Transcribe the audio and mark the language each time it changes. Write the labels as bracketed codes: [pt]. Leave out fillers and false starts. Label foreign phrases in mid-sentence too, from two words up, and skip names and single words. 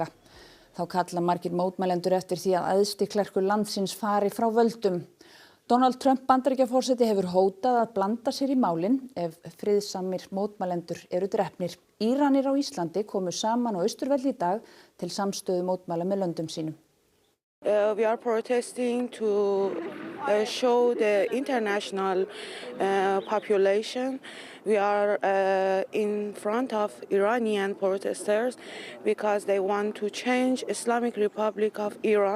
[is] Þá kalla margir mótmælendur eftir því að æðsti klerkur landsins fari frá völdum. Donald Trump Bandaríkjaforseti hefur hótað að blanda sér í málin ef friðsamir mótmælendur eru drepnir. Íranir á Íslandi komu saman á Austurvelli í dag til samstöðu mótmæla með löndum sínum. [en] We are protesting to show the international population. We are in front of Iranian protesters because they want to change Islamic Republic of Iran.